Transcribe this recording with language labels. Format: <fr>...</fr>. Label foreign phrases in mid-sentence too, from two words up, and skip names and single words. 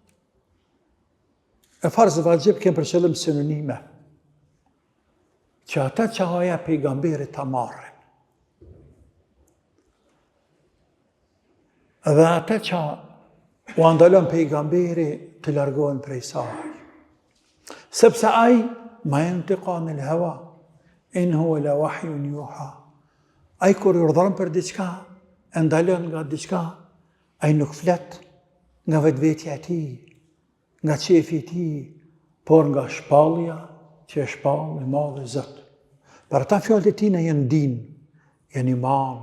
<sq>E farz dhe vajib kemë për qëllim sinonime, që ata që haja pejgamberit ta marrin. Dhe ata që u andalon pejgamberi të largohen prej saj. Sepse ai</sq> <ar>ما ينطق عن الهوى إن هو إلا وحي يوحى.</ar> <sq>Ai kur urdhëron për diçka, e ndalon nga diçka, ai nuk flet nga vetvetja e tij, nga qefi i tij, por nga shpallja që e shpall i madh i Zot. Për ata fjalët e tij janë din, janë iman.</sq>